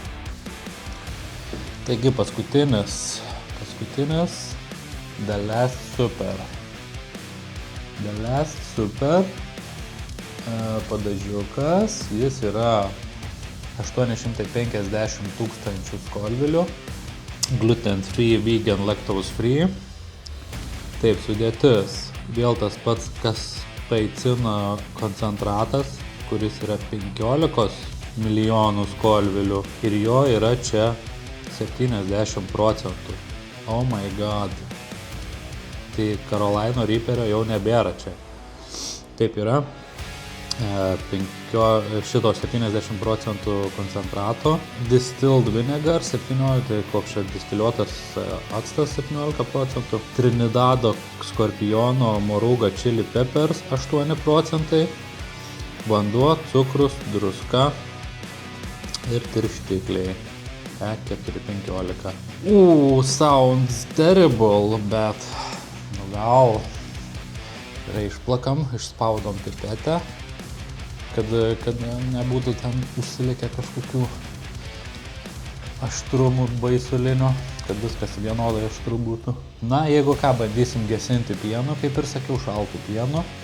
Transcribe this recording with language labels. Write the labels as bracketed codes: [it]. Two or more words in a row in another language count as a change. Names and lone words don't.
[lt] Taigi paskutinis The Last Super. The Last Super padažiukas, jis yra 850 tūkstančių skolvilių, [en] gluten free, vegan, lactose free. [lt] Taip, sudėtis, vėl tas pats kaspsaicino koncentratas, kuris yra 15 milijonų skolvilių ir jo yra čia 70%. [en] Oh my god. [lt] Tai Carolina Reaperio jau nebėra čia. Taip yra. Šito 70% koncentrato. [en] Distilled vinegar [lt] 17, tai koks čia distiliuotas actas 17%. Trinidado skorpiono moruga [en] chili peppers [lt] 8%. Vanduo, cukrus, druska ir tirštikliai. 4,15. [en] Sounds terrible, [lt] bet gal gerai išplakam, išspaudom pipetę, kad nebūtų ten užsilikę kažkokių aštrumų baisulinių, kad viskas vienodai aštru būtų. Na, jeigu ką, bandysim gesinti pienu, kaip ir sakiau, šaltų pienu.